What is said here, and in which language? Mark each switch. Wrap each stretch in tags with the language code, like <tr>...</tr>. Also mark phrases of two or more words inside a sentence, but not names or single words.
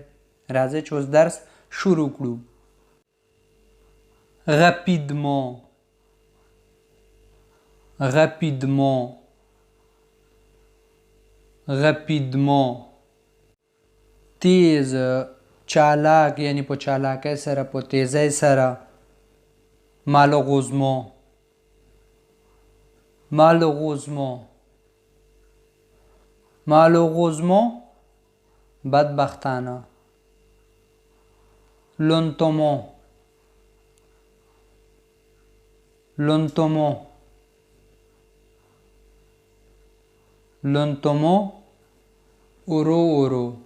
<ps>راځئ چې اوس درس شروع کړو.</ps> <fr>rapidement rapidement rapidement</fr> <ps>تیز، چالاک، یعنی په چالاکۍ سره، په تیزۍ سره.</ps> <fr>malheureusement malheureusement malheureusement بدبختانه. lentement lentement lentement</fr> <ps>ورو ورو.</ps>